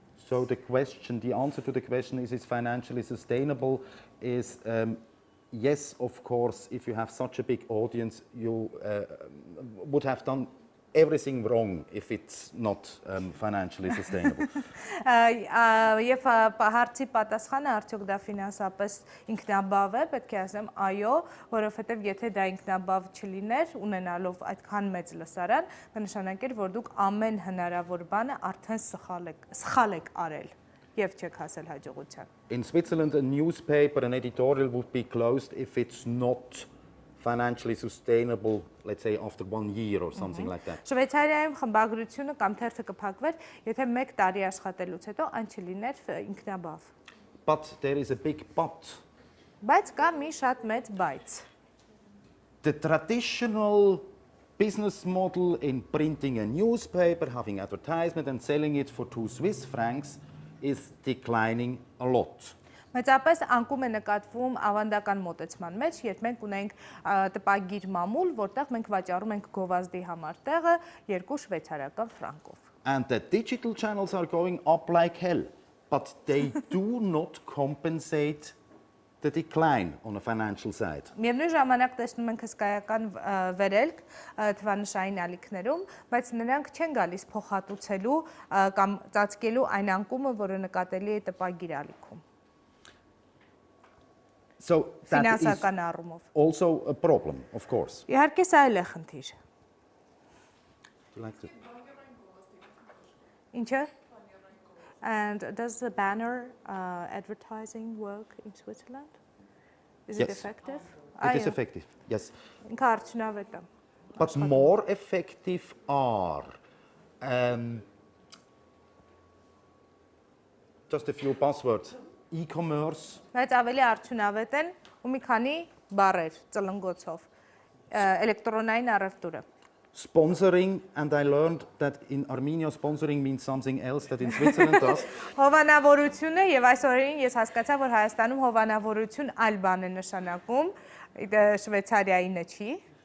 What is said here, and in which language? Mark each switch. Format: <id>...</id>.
<en>So the answer to the question is financially sustainable is yes, of course, if you have such a big audience, you would have done everything wrong if it's not financially sustainable.</en> <hy>Եվ հարցի պատասխանը արդյոք դա ֆինանսապես ինքնաբավ է, պետք է ասեմ այո, որովհետև եթե դա ինքնաբավ չլիներ, ունենալով այդքան մեծ լսարան, կնշանակեր, որ դուք ամեն հնարավոր բանը արդեն սխալ եք արել եւ չեք հասել հաջողության։</hy> <en>In Switzerland, a newspaper, an editorial would be closed if it's not financially sustainable, let's say after 1 year or something like that.</en> <hy>Շվեյցարիայում խմբագրությունը կամ թերթը կփակվեր, եթե 1 տարի աշխատելուց հետո այն չլիներ ինքնաբավ։</hy> <en>But there is a big but.</en> <hy>Բայց կա մի շատ մեծ բայց։</hy> <en>The traditional business model in printing a newspaper, having advertisement and selling it for 2 Swiss francs is declining a lot.</en> <hy>Մեծապես անկում է նկատվում ավանդական մոտեցման մեջ, երբ մենք ունենք տպագիր մամուլ, որտեղ մենք վաճառում ենք գովազդի համար տեղը 2 շվեյցարական ֆրանկով։</hy> <en>and the digital channels are going up like hell, but they do not compensate the decline on the financial side.</en> <hy>Միևնույն ժամանակ տեսնում ենք հսկայական վերելք թվանշային ալիքներում, բայց նրանք չեն գալիս փոխհատուցելու կամ ծածկելու այն անկումը, որը նկատելի է տպագիր ալիքում։</hy> <en>So that is</en> <hy>Ֆինանսական առումով։</hy> <en>also a problem, of course.</en> <hy>Իհարկե սա էլ է խնդիր։</hy> <en>Do you like to?</en> <hy>Ինչը?</hy> <en>And does the banner advertising work in Switzerland? Is it Yes. effective? It is effective, yes.</en> <hy>Ինքը արդյունավետ է։</hy> <en>But more effective are just a few buzzwords. E-commerce,</en> <hy>Բայց ավելի արդյունավետ են ու մի քանի բառեր ծլնգոցով։ Էլեկտրոնային առևտուրը։</hy> <en>sponsoring, and I learned that in Armenia sponsoring means something else that in Switzerland does.</en> <hy>Հովանավորությունը եւ այսօրին ես հասկացա, որ Հայաստանում հովանավորություն այլ բան է նշանակում, Շվեյցարիայինը չի։</hy>